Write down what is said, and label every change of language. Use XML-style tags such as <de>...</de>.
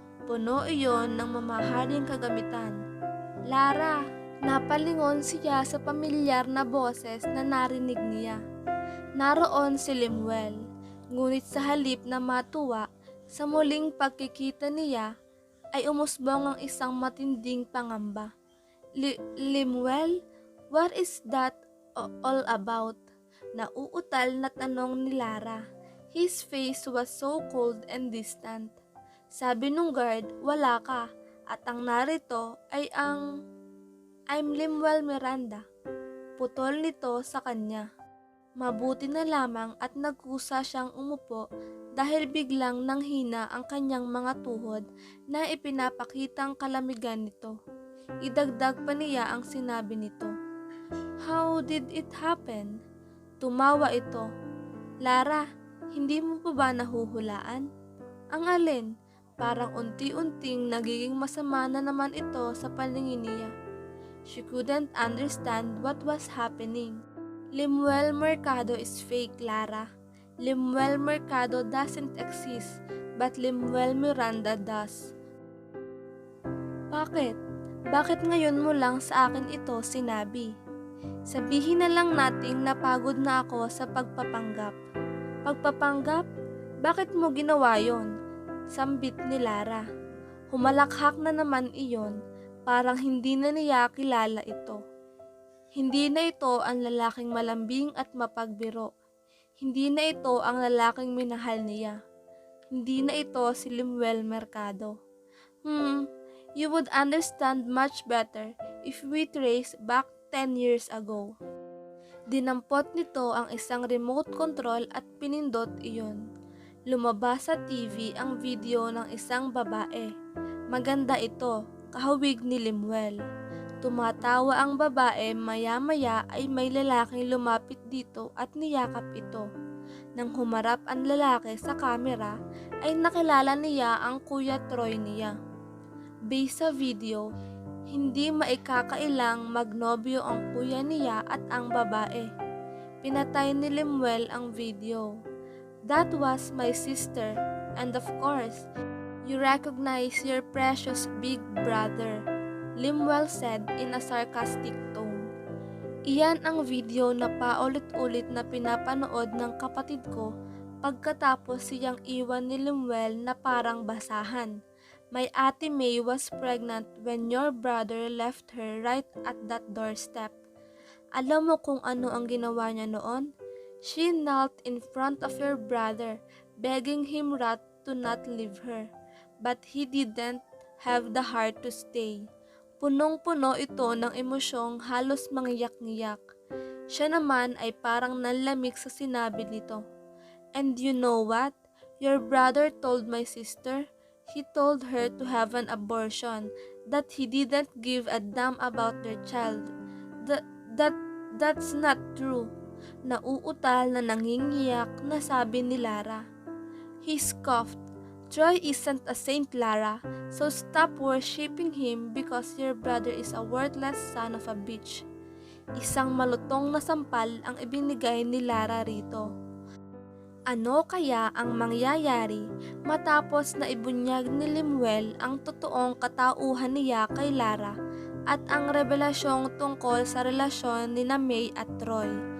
<tl>Puno iyon ng mamahaling kagamitan. Lara, napalingon siya sa pamilyar na boses na narinig niya. Naroon si Lemuel, ngunit sa halip na matuwa sa muling pagkikita niya ay umusbong ang isang matinding pangamba.</tl> <en>Lemuel, what is that all about?</en> <tl>Nauutal na tanong ni Lara.</tl> <en>His face was so cold and distant.</en> <tl>Sabi nung guard, wala ka, at ang narito ay</tl> <en>I'm Lemuel Miranda.</en> <tl>Putol nito sa kanya. Mabuti na lamang at nagkusa siyang umupo dahil biglang nanghina ang kanyang mga tuhod na ipinapakitang kalamigan nito. Idagdag pa niya ang sinabi nito.</tl> <en>How did it happen?</en> <tl>Tumawa ito. Lara, hindi mo pa ba nahuhulaan? Ang alin? Parang unti-unting nagiging masama na naman ito sa paningin niya.</tl> <en>She couldn't understand what was happening. Lemuel Mercado is fake, Lara. Lemuel Mercado doesn't exist, but Lemuel Miranda does.</en> <tl>Bakit? Bakit ngayon mo lang sa akin ito sinabi? Sabihin na lang nating napagod na ako sa pagpapanggap. Pagpapanggap? Bakit mo ginawa yon? Sambit ni Lara. Humalakhak na naman iyon, parang hindi na niya kilala ito. Hindi na ito ang lalaking malambing at mapagbiro. Hindi na ito ang lalaking minahal niya. Hindi na ito si Lemuel Mercado.</tl> <en>You would understand much better if we trace back 10 years ago.</en> <tl>Dinampot nito ang isang remote control at pinindot iyon. Lumabas sa TV ang video ng isang babae. Maganda ito, kahawig ni Lemuel. Tumatawa ang babae, maya-maya ay may lalaking lumapit dito at niyakap ito. Nang humarap ang lalaki sa kamera, ay nakilala niya ang Kuya Troy niya. Based sa video, Hindi maikakailang magnobyo ang kuya niya at ang babae. Pinatay ni Lemuel ang video.</tl> <en>That was my sister, and of course, you recognize your precious big brother, Lemuel said in a sarcastic tone.</en> <tl>Iyan ang video na paulit-ulit na pinapanood ng kapatid ko pagkatapos siyang iwan ni Lemuel na parang basahan.</tl> <en>My ate May was pregnant when your brother left her right at that doorstep.</en> <tl>Alam mo kung ano ang ginawa niya noon?</tl> <en>She knelt in front of your brother, begging him to not leave her. But he didn't have the heart to stay.</en> <tl>Punong-puno ito ng emosyong halos mangiyak-ngiyak. Siya naman ay parang nanlamig sa sinabi nito.</tl> <en>And you know what? Your brother told my sister. He told her to have an abortion, that he didn't give a damn about their child. That's not true.</en> <tl>Nauutal na nangingiyak na sabi ni Lara.</tl> <en>He scoffed. Troy isn't a saint, Lara, so stop worshipping him because your brother is a worthless son of a bitch.</en> <tl>Isang malutong na sampal ang ibinigay ni Lara rito. Ano kaya ang mangyayari matapos na ibunyag ni Lemuel ang totoong katauhan niya kay Lara at ang revelasyong tungkol sa relasyon ni May at Troy?</tl>